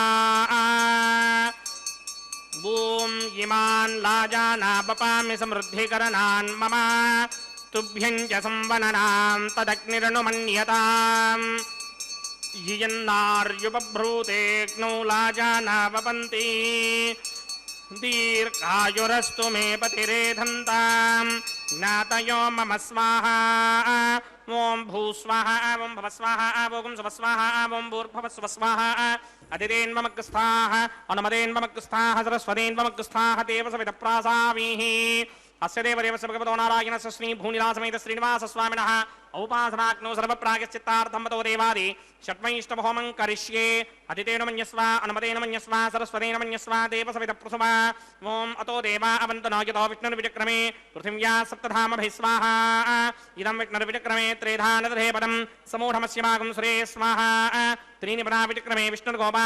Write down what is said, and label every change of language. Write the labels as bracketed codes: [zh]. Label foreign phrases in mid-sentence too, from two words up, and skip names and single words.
[sa] ఓం ఇమాన్ లాజానావపామి సమృద్ధికరణాన్ మమ తుభ్యం చ సంవననాం తదగ్నిరనుమన్యతాం యయన్నార్యుపభ్రూతేక్నౌ లాజానావపంతే దీర్ఘాయురస్తు మే పతిరేధంతాం జ్ఞాతయో మమ స్వాహా. ఓం భూ స్వాహా ఓం భవ స్వాహా ఓం స్వ స్వాహా ఓం భూర్భవ స్వ స్వాహా అదితేన్వమగ్స్థాః అనుమతేన్వమగ్స్థాః సరస్వతేన్వమగ్స్థాః దేవసవిదప్రాసామీః अस्य देवदेवस्य भगवतो नारायणस्य श्री भूनिलासमेत श्रीनिवासस्वामिनः औपासनाग्नौ सर्वप्रागश्चित्तार्थं ततो देवादि षट्मैष्टमहोमं करिष्ये अतितेन मन्यस्व अनुमतेन मन्यस्व सरस्वतेन मन्यस्व देवसवितप्रसुवा ॐ अतो देवा अवन्तनो यतो विष्णुर्विचक्रमे पृथिव्या सप्तधामभिः स्वाहा इदं विष्णुर्विचक्रमे त्रेधानदधे पदं समूढमस्यमागं सुरे स्वाहा त्रीणि पदा विचक्रमे विष्णुर्गोपा